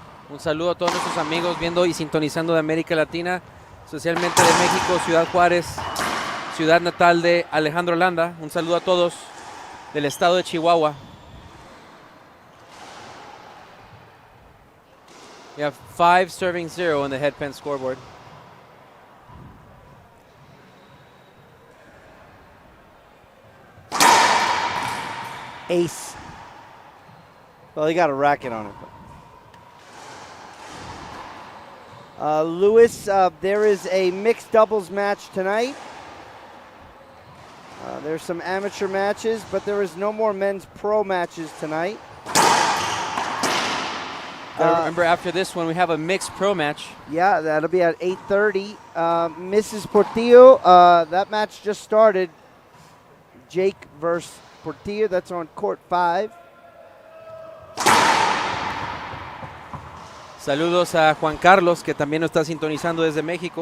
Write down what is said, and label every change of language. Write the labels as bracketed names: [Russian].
[Spanish] Un saludo a todos nuestros amigos viendo y sintonizando de América Latina, especialmente de México, Ciudad Juárez, ciudad natal de Alejandro Landa. Un saludo a todos del estado de Chihuahua. [English] We have 5 serving 0 on the headpen scoreboard. Ace. Well, he got a racket on it. Lewis, there is a mixed doubles match tonight. There's some amateur matches, but there is no more men's pro matches tonight. Remember, after this one, we have a mixed pro match. Yeah, that'll be at 8:30. Mrs. Portillo, that match just started. Jake versus Portillo, that's on court 5. [Spanish] Saludos a Juan Carlos, que también nos está sintonizando desde México.